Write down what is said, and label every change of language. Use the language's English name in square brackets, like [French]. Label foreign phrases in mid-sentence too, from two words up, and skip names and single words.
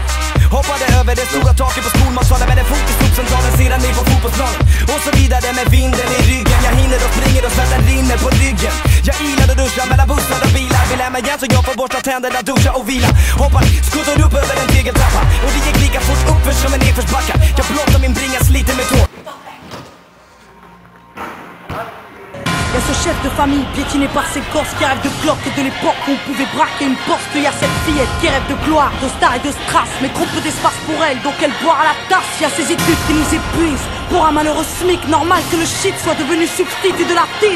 [Swedish] Hoppade över det stora taket på skolmatsalen med en fot i sopcentralen, sedan ner på fotbollsplanen. Och så vidare med vinden i ryggen. Jag hinner och springer och svetten rinner på ryggen. Jag ilar och duschar mellan bussar och bilar. Vill hem igen så jag får borsta tänderna, duscha och vila. Hoppar, skuttar upp över en tegeltrappa. Och det gick lika fort uppför som en nedförsbacka. Jag blottar min bringa, sliter med tår. [French] Y'a ce chef de famille piétiné par ses gosses qui rêve de Glock et de l'époque où on pouvait braquer une Porsche. Y'a cette fillette qui rêve de gloire, de star et de strass, mais trop peu d'espace pour elle, donc elle boit à la tasse. Y'a ces études qui nous épuisent, pour un malheureux SMIC. Normal que le shit soit devenu substitut de la tise.